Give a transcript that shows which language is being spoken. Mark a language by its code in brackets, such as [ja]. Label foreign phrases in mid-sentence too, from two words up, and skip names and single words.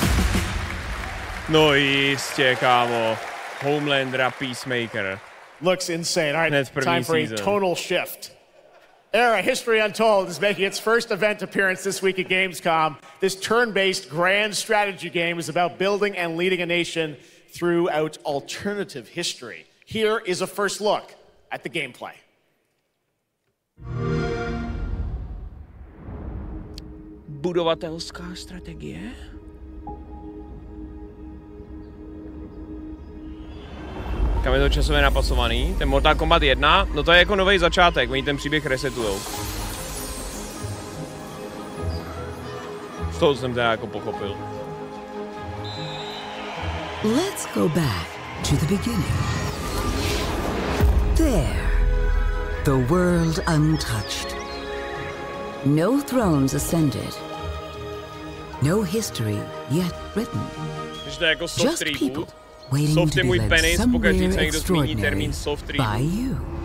[cs] No jistě, kámo. Homelandera Peacemaker. [en] Looks insane. All right, time for a tonal shift. Era History Untold is making its first event appearance this week at Gamescom. This turn-based grand strategy game is about building and leading a nation throughout alternative history. Here is a first look at the gameplay. [cs] Budovatelská strategie. Kam je to časově napasovaný? Ten Mortal Kombat 1, no to je jako nový začátek, oni ten příběh resetujou. Z toho jsem teda jako pochopil. [en] Let's go back to the beginning. There, the world untouched. No thrones ascended. No history yet written. [cs] Takže to je jako soft [en] Just [cs] reboot. [en] people waiting [cs] Soft [en] to [cs] je [en] be [cs] můj [en] led [cs] penis, pokaždé [en] somewhere [cs] se někdo zmíní [en] extraordinary [cs] termín soft [en] by [cs] reboot. [en] you.